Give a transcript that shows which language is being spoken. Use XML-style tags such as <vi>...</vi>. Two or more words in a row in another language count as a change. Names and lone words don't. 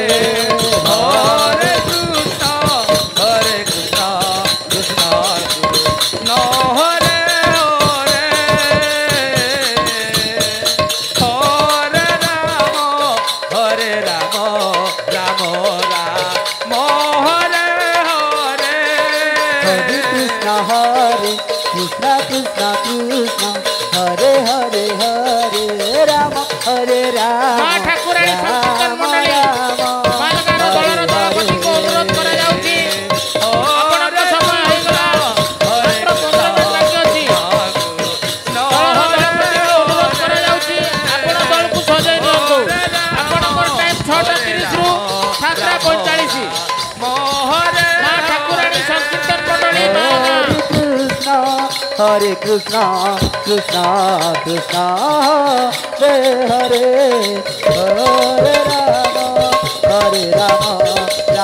<sa>हरे कृष्ण कृष्ण कृष्ण हरे हरे हरे राम राम राम हरे हरे हरे कृष्ण कृष्ण कृष्ण हरे हरे हरे राम</sa> <or>ମା ଠାକୁରାଣୀ ସଂକୀର୍ତ୍ତନ ମଣ୍ଡଳୀ ମାଲଗାର ଦଳର ଦଳପତି କୁ ଅନୁରୋଧ କରା ଯାଉଛି ଆପଣଙ୍କ ସମୟ ହୋଇଗଲା ମାତ୍ର 15 ମିନିଟ ବାକି ଅଛି ଦଳର ଦଳପତି କୁ ଅନୁରୋଧ କରା ଯାଉଛି ଆପଣ ଦଳ କୁ ସଜାଇ ଦିଅନ୍ତୁ ଆପଣଙ୍କର ଟାଇମ 6:30 ରୁ 7:45 ମା ଠାକୁରାଣୀ ସଂକୀର୍ତ୍ତନ ମଣ୍ଡଳୀ ମାଲଗାର</or> <sa>हरे कृष्ण कृष्ण कृष्ण हरे हरे हरे राम</sa>